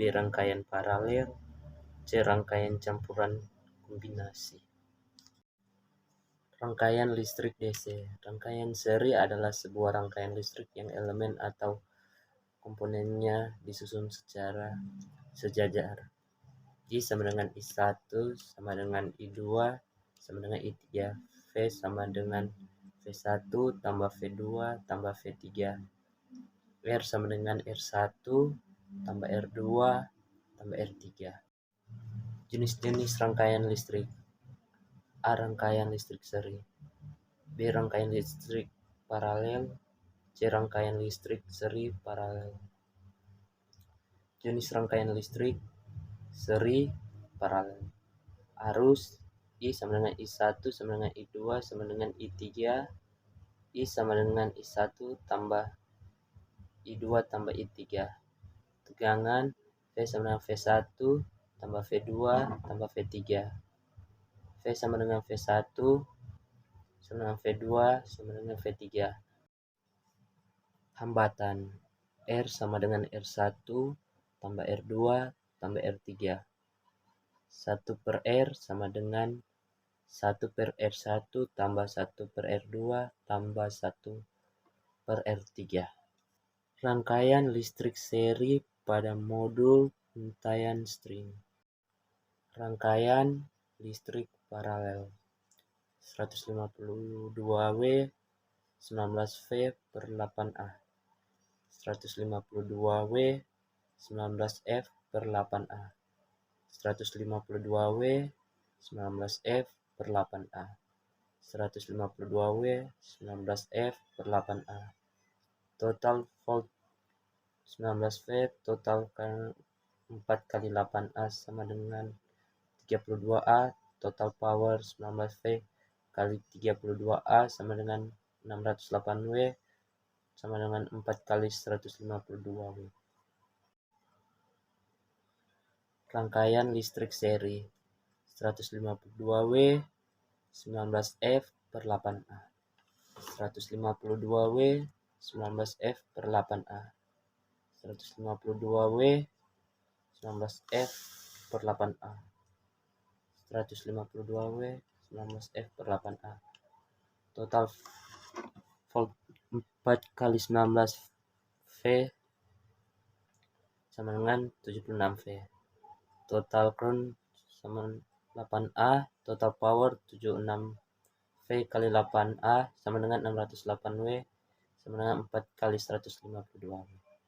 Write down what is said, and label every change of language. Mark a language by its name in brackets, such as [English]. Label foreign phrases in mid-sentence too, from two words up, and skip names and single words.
[Indonesian] Rangkaian paralel, C. Rangkaian campuran kombinasi. Rangkaian listrik DC. Rangkaian seri adalah sebuah rangkaian listrik yang elemen atau komponennya disusun secara sejajar. I sama dengan I1 sama dengan I2 sama dengan I3. V sama dengan V1 tambah V2 tambah V3. R sama dengan R1 tambah R2 tambah R3. Jenis-jenis rangkaian listrik. A. Rangkaian listrik seri, B. Rangkaian listrik paralel, C. Rangkaian listrik seri paralel. Jenis rangkaian listrik seri paralel. Arus I sama dengan I1 sama dengan I2 sama dengan I3. I sama dengan I1 tambah I2 tambah I3. Tegangan V sama dengan V1 tambah V2 tambah V3. V sama dengan V1 sama dengan V2 sama dengan V3. Hambatan R sama dengan R1 tambah R2 tambah R3. 1 per R sama dengan 1 per R1 tambah 1 per R2 tambah 1 per R3. Rangkaian listrik seri pada modul pengintaian string. Rangkaian listrik paralel 152W 19V per 8A, 152W 19F per 8A, 152W 19F per 8A, 152W 19F per 8A. Total volt 19V, total 4 kali 8A sama dengan 32A. [English] Total power [Indonesian] 19V kali 32A sama dengan 608W sama dengan 4 kali 152W. Rangkaian listrik seri 152W 19F per 8A, 152W 19F per 8A, 152W 19F per 8A, 152W 19F per 8A. Total volt 4 kali 19V sama dengan 76V. [English] Total current [Indonesian] sama 8A. [English] Total power [Indonesian] 76V kali 8A sama dengan 608W sama dengan 4 kali 152W.